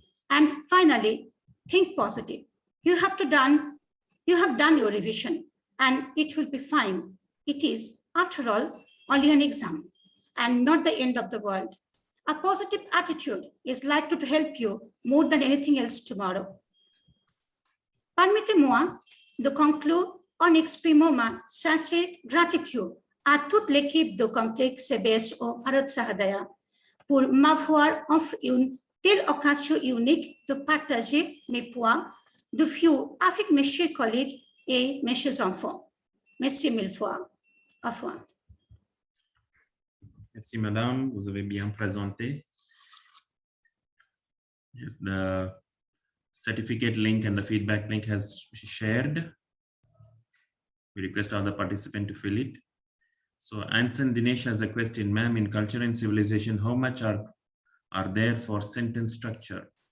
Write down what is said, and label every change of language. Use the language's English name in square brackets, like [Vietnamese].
[English] And finally, think positive. You have done your revision and it will be fine. It is, after all, only an exam and not the end of the world. A positive attitude is likely to help you more than anything else tomorrow. [French] Permettez-moi de conclure en exprimant ma sincère gratitude à toute l'équipe de complexe CBSE Bharat Sahodaya pour m'avoir offert une telle occasion unique de partager mes points de vue avec mes chers collègues et mes chers enfants. Merci mille fois. Au revoir. Merci, madame. Vous avez bien présenté. [English] Yes, the certificate link and the feedback link has shared. We request all the participants to fill it. So Anson Dinesh has a question, ma'am, in culture and civilization, how much are there for sentence structure?